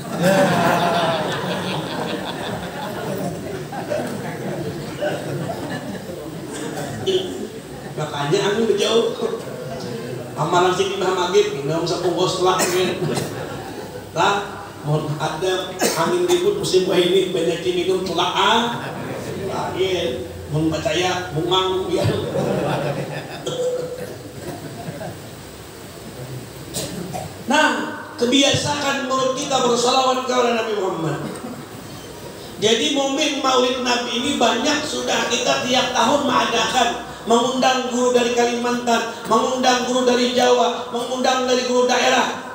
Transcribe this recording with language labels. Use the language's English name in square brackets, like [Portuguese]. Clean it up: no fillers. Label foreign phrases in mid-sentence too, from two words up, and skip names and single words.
[Indonesian] Makanya angin jauh. Amalan si Imam Maghrib minum sepungkus tulak angin. Lah, mau ada angin ribut musim ini banyak minum tulak angin. Mau percaya, mumang dia. Nah, kebiasaan menurut kita bersalawat kepada Nabi Muhammad. Jadi momen Maulid Nabi ini banyak sudah kita tiap tahun mengadakan, mengundang guru dari Kalimantan, mengundang guru dari Jawa, mengundang dari guru daerah.